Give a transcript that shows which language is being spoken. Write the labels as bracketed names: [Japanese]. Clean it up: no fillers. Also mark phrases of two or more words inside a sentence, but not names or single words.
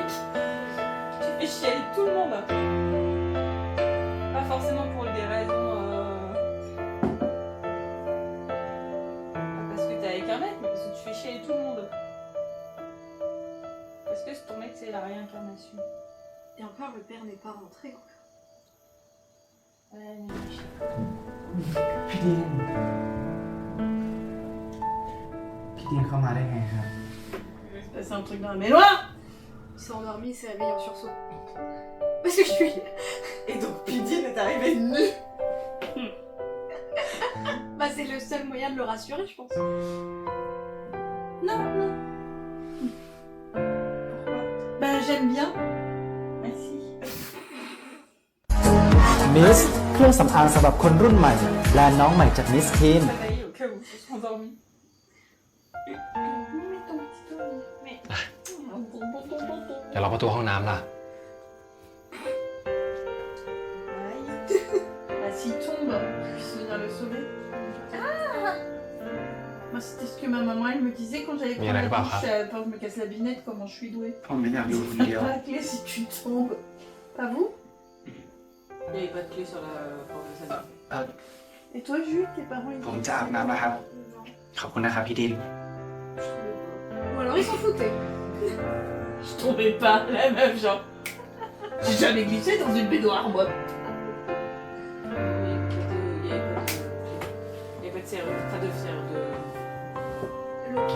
[French] Tu fais chier tout le monde. Pas forcément pour des raisons... Pas parce que t'es avec un mec, mais parce que tu fais chier tout le monde. Parce que ton mec c'est la réincarnation. Et encore, le père n'est pas rentré. Ouais, mais je sais [Thai] พี่ดินเข้ามาได้ไงครับ [French] Il va se passer un truc dans la baignoire. Il s'est endormi, il s'est réveillé en sursaut. Parce que je suis... Et donc Pudine est arrivée nue. Bah, c'est le seul moyen de le rassurer, je pense. Non, non. Pourquoi? Ben, j'aime bien. Merci. [Thai] มิสเครื่องสำอางสำหรับคนรุ่นใหม่แบรนด์น้องใหม่จากมิสทีน [French] Réveillée au cas où ils se sont endormis. Mets ton petit doigt. Mais... [Thai] เดี๋ยวเราประตูห้องน้ำล่ะ [French] Bah, s'il tombe, je puisse venir le sauver. Moi, c'était ce que ma maman, elle me disait quand j'allais Mais il y en prendre a la pas, douche. Quand je me casse la binette, comment je suis douée. [Thai] ผมไม่อยากอยู่คนเดียว [French] Pas la clé si tu tombes. Pas vous? Il n'y avait pas de clé sur la porte de sa mère. Et toi, Jules, tes parents, ils [Thai] ผมจะอาบน้ำแล้วครับ ขอบคุณนะครับพี่ดิน [French] Ou alors ils s'en foutaient. Je tombais pas, la meuf, genre. J'ai jamais glissé dans une baignoire, moi. Il n'y avait pas de serrure, pas de serrure de... Loquet.